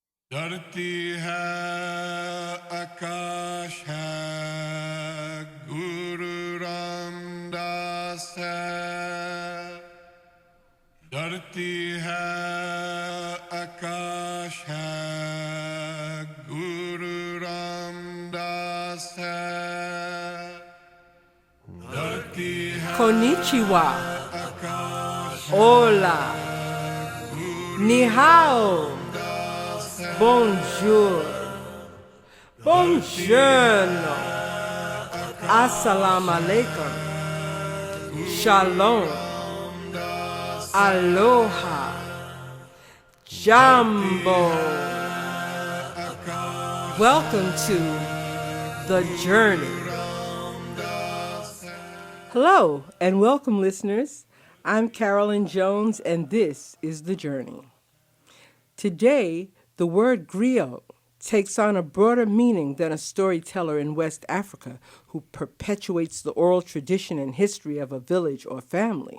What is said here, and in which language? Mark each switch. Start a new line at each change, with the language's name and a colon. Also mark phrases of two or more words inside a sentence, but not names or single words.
Hindi: धरती है आकाश है गुरु रामदास है धरती है आकाश है गुरु रामदास है धरती है
Japanese: Konnichiwa.
Hindi: आकाश
Spanish: Hola.
Chinese: 你好.
French: Bonjour. Buongiorno.
Arabic: السلام عليكم. Shalom.
Hawaiian: Aloha. Jambo.
English: Welcome to The Journey. Hello and welcome, listeners. I'm Carolyn Jones, and this is The Journey. Today, the word griot takes on a broader meaning than a storyteller in West Africa who perpetuates the oral tradition and history of a village or family.